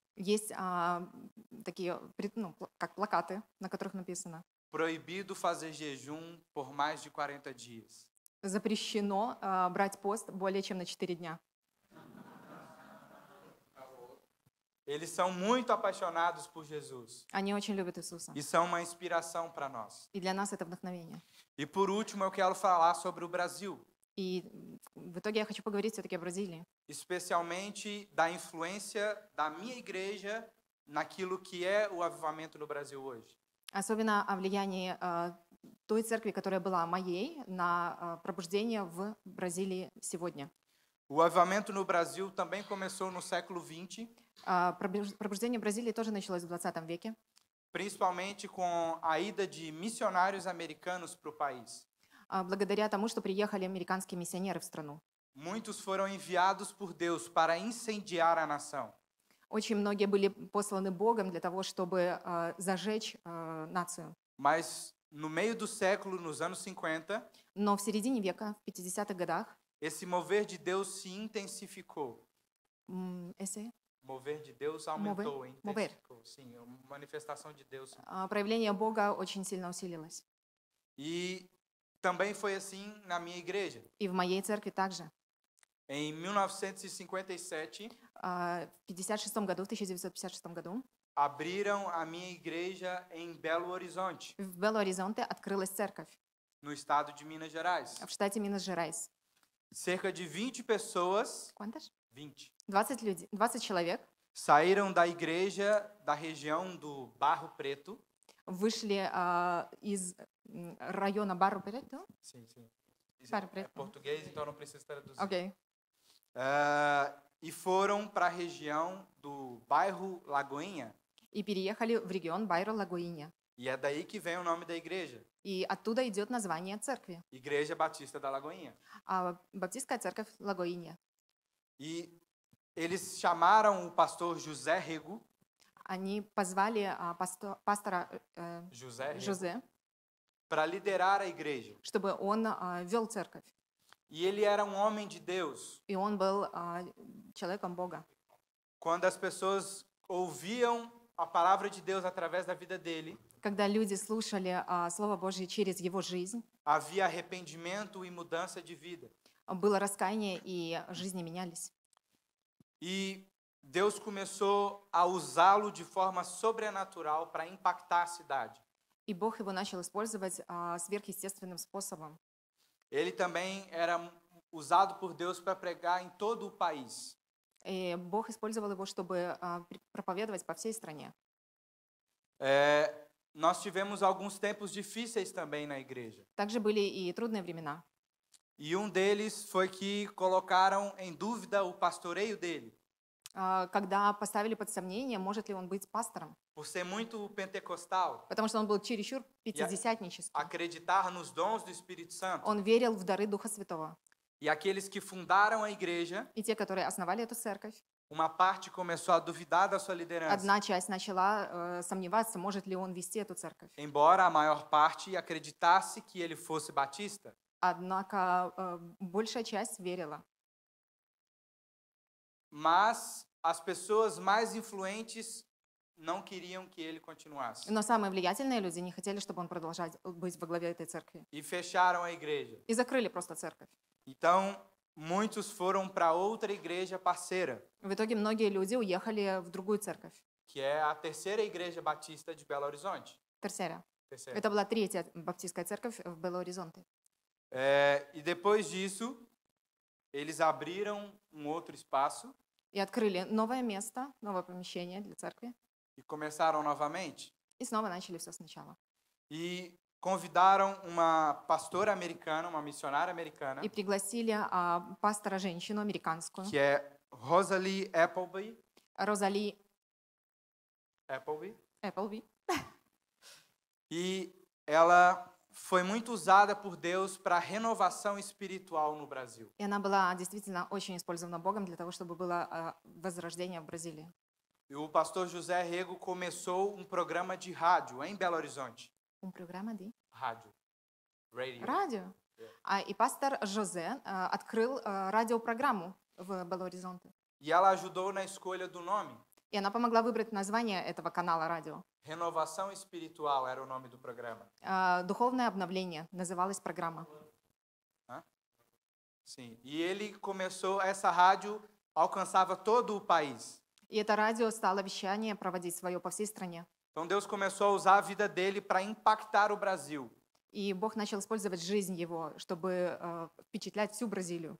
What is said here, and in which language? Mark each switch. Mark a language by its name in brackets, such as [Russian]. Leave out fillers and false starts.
[Russian] есть такие, как плакаты, на которых написано: [Portuguese] proibido fazer jejum por mais de 40 dias. [Russian] запрещено брать пост более чем на 4 дня. [Portuguese] Eles são muito apaixonados por Jesus [Russian] Они очень любят Иисуса. [Portuguese] e são uma inspiração para nós. [Russian] И для нас это вдохновение. [Portuguese] E por último, eu quero falar sobre o Brasil, [Russian] И в итоге я хочу поговорить все-таки о Бразилии. [Portuguese] especialmente da influência da minha igreja naquilo que é o avivamento no Brasil hoje. [Russian] Особенно о влиянии той церкви, которая была моей, на пробуждение в Бразилии сегодня. [Portuguese] O avivamento no Brasil também começou no século XX, [Russian] Пробуждение в Бразилии тоже началось в 20 веке, [Portuguese] principalmente com a ida de missionários americanos para o país. [Russian] благодаря тому, что приехали американские миссионеры в страну. [Portuguese] Muitos foram enviados por Deus para incendiar a nação. [Russian] Очень многие были посланы Богом для того, чтобы зажечь нацию. [Portuguese] Mas no meio do século, nos anos 50, [Russian] Но в середине века, в 50-х годах, [Portuguese] esse mover de Deus se intensificou. esse Mover de Deus aumentou, intensificou. Sim, a manifestação de Deus. [Russian] проявление Бога очень сильно усилилось. [Portuguese] E também foi assim na minha igreja. [Russian] И в моей церкви также. [Portuguese] Em 1957, [Russian] В 1956 году [Portuguese] abriram a minha igreja em Belo Horizonte, [Russian] в Бело-Оризонте открылась церковь, [Portuguese] no estado de Minas Gerais. [Russian] в штате Минас-Жерайс. [Portuguese] Cerca de 20 pessoas, Quantas? 20, [Russian] 20 человек [Portuguese] saíram da igreja da região do Barro Preto. [Russian] вышли из района Барро-Прето. [Portuguese] Sim, sim. Barro É Preto. português, então não precisa traduzir. [Russian] Окей. [Portuguese] E foram para a região do bairro Lagoinha. [Russian] И переехали в регион Байро-Лагоинья. [Portuguese] E é daí que vem o nome da igreja, [Russian] И оттуда идет название церкви. [Portuguese] Igreja Batista da Lagoinha. [Russian] Баптистская церковь Лагоинья. [Portuguese] E eles chamaram o pastor José Rego, [Russian] Они позвали пастора Жозе, [Portuguese] para liderar a igreja. [Russian] чтобы он вел церковь. [Portuguese] E ele era um homem de Deus. [Russian] И он был человеком Бога. [Portuguese] Quando as pessoas ouviam a palavra de Deus através da vida dele, [Russian] Когда люди слушали Слово Божье через его жизнь, [Portuguese] havia arrependimento e mudança de vida. [Russian] было раскаяние, и жизни менялись. [Portuguese] E Deus começou a usá-lo de forma sobrenatural para impactar a cidade. [Russian] И Бог его начал использовать сверхъестественным способом. [Portuguese] Ele também era usado por Deus para pregar em todo o país. [Russian] И Бог использовал его, чтобы проповедовать по всей стране. [Portuguese] Nós tivemos alguns tempos difíceis também na igreja. [Russian] Также были и трудные времена. [Portuguese] E um deles foi que colocaram em dúvida o pastoreio dele, [Russian] Когда поставили под сомнение, может ли он быть пастором, [Portuguese] por ser muito pentecostal, [Russian] потому что он был чересчур пятидесятнический. [Portuguese] acreditar nos dons do Espírito Santo. [Russian] Он верил в дары Духа Святого. [Portuguese] E aqueles que fundaram a igreja, [Russian] И те, которые основали эту церковь, [Portuguese] uma parte começou a duvidar da sua liderança, [Russian] одна часть начала сомневаться, может ли он вести эту церковь. [Portuguese] embora a maior parte acreditasse que ele fosse batista. [Russian] Однако большая часть верила. [Portuguese] Mas as pessoas mais influentes não queriam que ele continuasse. [Russian] Но самые влиятельные люди не хотели, чтобы он продолжал быть во главе этой церкви. [Portuguese] E fecharam a igreja. [Russian] И закрыли просто церковь. [Portuguese] Então, muitos foram para outra igreja parceira, [Russian] В итоге многие люди уехали в другую церковь. [Portuguese] que é a terceira igreja batista de Belo Horizonte. [Russian] Терцера. [Portuguese] Terceira. [Russian] Это была третья баптистская церковь в Бело-Оризонте. [Portuguese] E depois disso, eles abriram um outro espaço [Russian] И открыли новое место, новое помещение для церкви. [Portuguese] e começaram novamente. [Russian] И снова начали все сначала. [Portuguese] E convidaram uma pastora americana, uma missionária americana, [Russian] И пригласили пастора-женщину американскую, [Portuguese] que é Rosalie Appleby. [Russian] Розали [English] Appleby. [Russian] Эпплби. [Portuguese] E ela foi muito usada por Deus para a renovação espiritual no Brasil. [Russian] И она была действительно очень использована Богом для того, чтобы было возрождение в Бразилии. [Portuguese] E o pastor José Rego começou um programa de rádio em Belo Horizonte. [Russian] Программа [Portuguese] de Rádio. Radio. [Russian] радио. И пастор Жозе открыл радиопрограмму в Бело-Оризонте. [Portuguese] E ela ajudou na escolha do nome. [Russian] И она помогла выбрать название этого канала радио. [Portuguese] Renovação Espiritual era o nome do programa. [Russian] «Духовное обновление» называлась программа. [Portuguese] Sim. E ele começou, essa rádio alcançava todo o país. [Russian] И это радио стало вещание проводить свое по всей стране. [Portuguese] Então Deus começou a usar a vida dele para impactar o Brasil, [Russian] И Бог начал использовать жизнь его, чтобы впечатлять всю Бразилию,